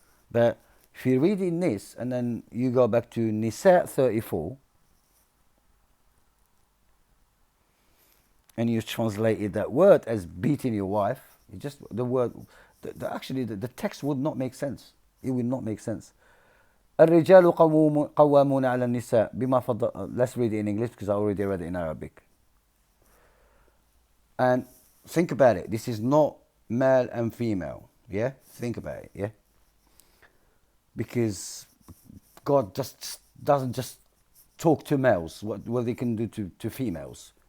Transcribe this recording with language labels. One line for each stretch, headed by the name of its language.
English: But if you're reading this and then you go back to Nisa 34 and you translated that word as beating your wife, it just the word, actually the text would not make sense. It would not make sense.
Arabic: الرجال قوامون على النساء بما فضل.
English: Let's read it in English because I already read it in Arabic. And think about it. This is not male and female. Yeah? Think about it. Yeah? Because God just doesn't just talk to males what they can do to females.